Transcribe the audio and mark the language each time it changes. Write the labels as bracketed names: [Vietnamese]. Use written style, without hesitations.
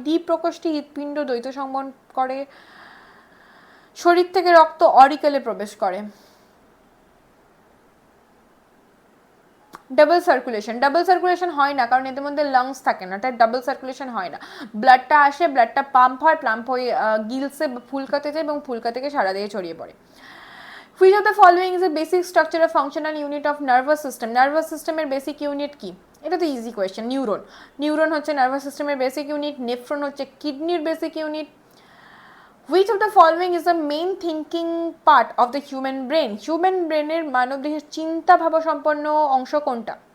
[Bangla] দ্বিপ্রকোষ্ঠী হৃৎপিণ্ড দ্বৈত সংবহন করে, শরীর থেকে রক্ত অরিকেলে প্রবেশ করে। ডাবল সার্কুলেশন হয় না, কারণ এদের মধ্যে লাংস থাকে না, তাই ডাবল সার্কুলেশন হয় না। ব্লাডটা আসে, ব্লাডটা পাম্প হয়ে গিলসে ফুলকাতে যায় এবং ফুলকা থেকে সারা দেহে ছড়িয়ে পড়ে। [English] Which of the following is a basic structure of functional unit of nervous system? [Bangla] Nervous সিস্টেমের বেসিক ইউনিট কি? এটা তো ইজি কোয়েশ্চেন, নিউরন হচ্ছে নার্ভাস সিস্টেমের বেসিক ইউনিট, নেফ্রন হচ্ছে কিডনির basic unit. [English] Which of the following is the main thinking part of the human brain? [Bangla] Human ব্রেনের মানবদেহের চিন্তা ভাবা সম্পন্ন অংশ কোনটা?